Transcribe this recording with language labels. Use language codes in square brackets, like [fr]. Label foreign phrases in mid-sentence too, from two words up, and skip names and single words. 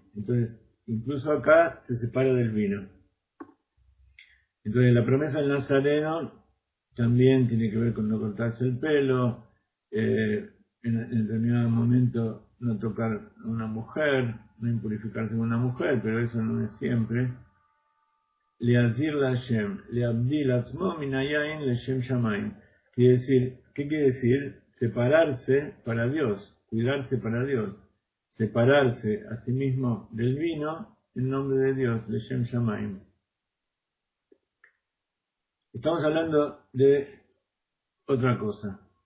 [es] Entonces, incluso acá se separa del vino. Entonces, la promesa del Nazareno también tiene que ver con no cortarse el pelo, en determinado momento no tocar a una mujer, no impurificarse con una mujer, pero eso no es siempre. [he] להזיר לשם להבדיל עצמו מהיין לשם שמים. [es] ¿Qué quiere decir? Separarse para Dios, cuidarse para Dios, separarse a sí mismo del vino en nombre de Dios, [he] לשם שמים. [es] Estamos hablando de otra cosa.